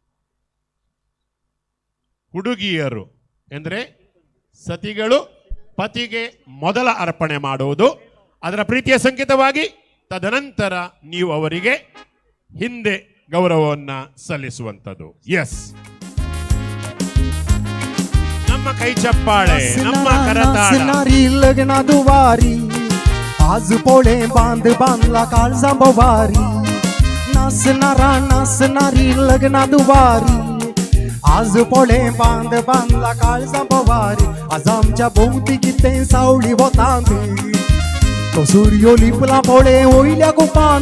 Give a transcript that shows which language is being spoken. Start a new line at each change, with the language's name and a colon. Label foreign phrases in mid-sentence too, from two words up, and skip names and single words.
Kannada: ಹುಡುಗಿಯರು ಎಂದರೆ ಸತಿಗಳು ಪತಿಗೆ ಮೊದಲ ಅರ್ಪಣೆ ಮಾಡುವುದು, ಅದರ ಪ್ರೀತಿಯ ಸಂಕೇತವಾಗಿ. ತದನಂತರ ನೀವು ಅವರಿಗೆ ಹಿಂದೆ ಗೌರವವನ್ನು ಸಲ್ಲಿಸುವಂಥದ್ದು. ಎಸ್, ನಮ್ಮ ಕೈ ಚಪ್ಪಾಳೆ, ನಮ್ಮ ಕರತಾಳ.
Konkani: लग्ना दुवारी आज पोळे बांध बांधला काळजांबवारी. नाचणारी लग्ना दुवारी आज पोळे बांध बांधला काळजांबवारी. आज आमच्या भोवती कितें सावळी वतांत, तो सूर्यो लिपला पोळे वयल्या गुपांत.